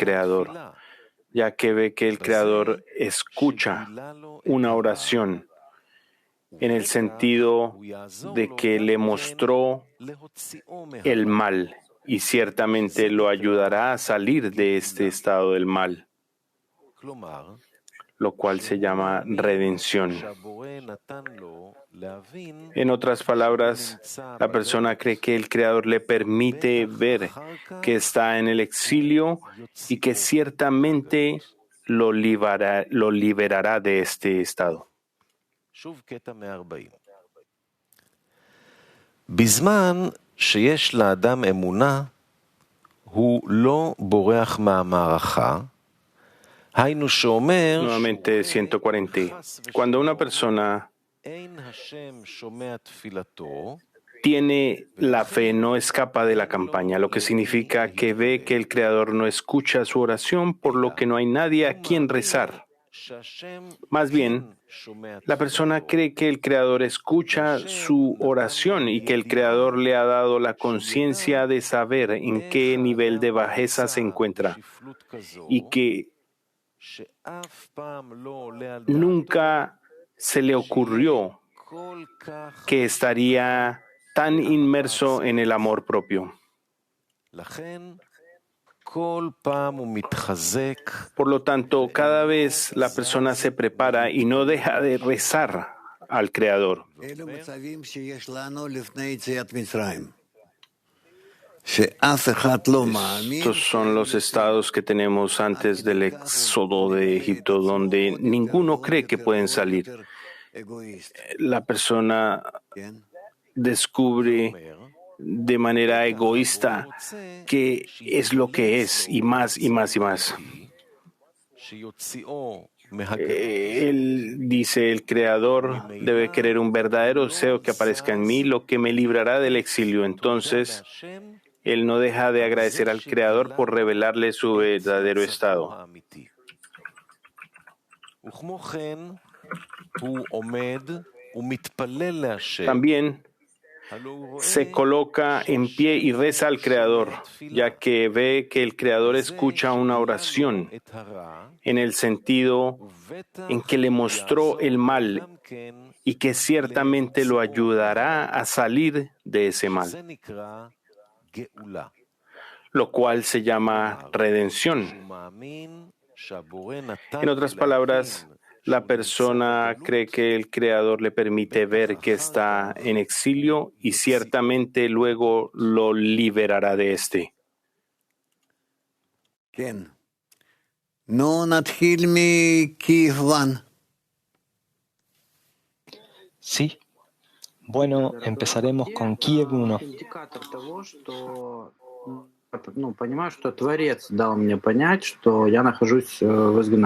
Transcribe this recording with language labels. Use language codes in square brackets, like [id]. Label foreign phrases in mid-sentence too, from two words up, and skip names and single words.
[es] Creador, ya que ve que el Creador escucha una oración en el sentido de que le mostró el mal y ciertamente lo ayudará a salir de este estado del mal, lo cual se llama redención. En otras palabras, la persona cree que el Creador le permite ver que está en el exilio y que ciertamente lo liberará de este estado. [he] שוב קטע 140. בזמן שיש לאדם אמונה, הוא לא בורח מהמערכה, היינו שאומר [es] Nuevamente 140. Cuando una persona [he] אין השם שומע תפילתו, [es] tiene la fe, no escapa de la campaña, lo que significa que ve que el Creador no escucha su oración, por lo que no hay nadie a quien rezar. [he] שהשם [es] Más bien, [he] שומע [es] la persona cree que el Creador escucha su oración y que el Creador le ha dado la conciencia de saber en qué nivel de bajeza se encuentra [he] שפלות כזו, [es] y que [he] שאף פעם לא עולה על דעתו, [es] nunca se le ocurrió [he] כל כך [es] que estaría tan inmerso en el amor propio. [he] לכן כל פעם הוא מתחזק [es] Por lo tanto, cada vez la persona se prepara y no deja de rezar al Creador. [he] אלו מצבים שיש לנו לפני יציאת מצרים. שאף אחד לא מאמין. [es] Estos son los estados que tenemos antes del éxodo de Egipto, donde ninguno cree que pueden salir. [he] אגואיסט, [es] La persona [he] כן? [es] descubre de manera egoísta que es lo que es, y más y más y más. [he] שיוציאו מהגלות. [es] Él dice, el Creador debe querer un verdadero deseo que aparezca en mí, lo que me librará del exilio. Entonces, [he] להשם [es] él no deja de agradecer al Creador por revelarle su verdadero estado. [he] האמיתי. וכמו כן, הוא עומד ומתפלל להשם. [es] También [he] הלא הוא רואה [es] se coloca en pie y reza al Creador, ya que ve que el Creador escucha una oración [he] את הרע, [es] en el sentido [he] ובטח [es] en que le mostró el mal [he] גם כן, [es] y que ciertamente lo ayudará a salir de ese mal, [he] זה נקרא גאולה. [es] lo cual se llama redención. [he] הוא מאמין שהבורא נתן [es] En otras [he] לו [es] palabras, [he] להבין [es] la persona cree que el Creador le permite ver que está en exilio y ciertamente luego lo liberará de este. [he] כן. נו, נתחיל מכיוון. [es] Sí. Bueno, empezaremos con Kiev 1. [ru] Индикатор того, что, понимаю, что Творец дал мне понять, что я нахожусь в изгнании.